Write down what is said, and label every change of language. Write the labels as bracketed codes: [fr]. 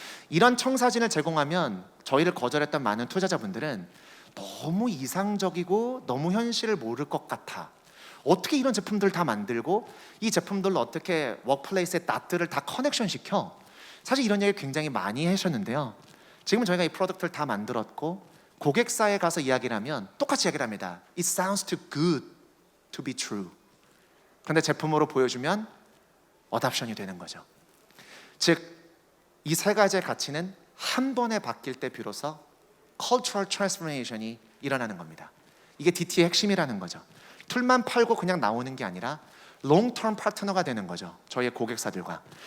[ko] 이런 청사진을 제공하면 저희를 거절했던 많은 투자자분들은 너무 이상적이고 너무 현실을 모를 것 같아. 어떻게 이런 제품들 다 만들고 이 제품들로 어떻게 워크플레이스의 닷들을 다 커넥션 시켜? 사실 이런 얘기 굉장히 많이 하셨는데요. 지금 저희가 이 프로덕트를 다 만들었고 고객사에 가서 이야기를 하면 똑같이 이야기를 합니다. [en] It sounds too good to be true. [ko] 그런데 제품으로 보여주면 어답션이 되는 거죠. 즉 이 세 가지의 가치는 한 번에 바뀔 때 비로소 [en] cultural transformation [ko] 이 일어나는 겁니다. 이게 DT의 핵심이라는 거죠. 툴만 팔고 그냥 나오는 게 아니라 롱텀 파트너가 되는 거죠. 저희의 고객사들과.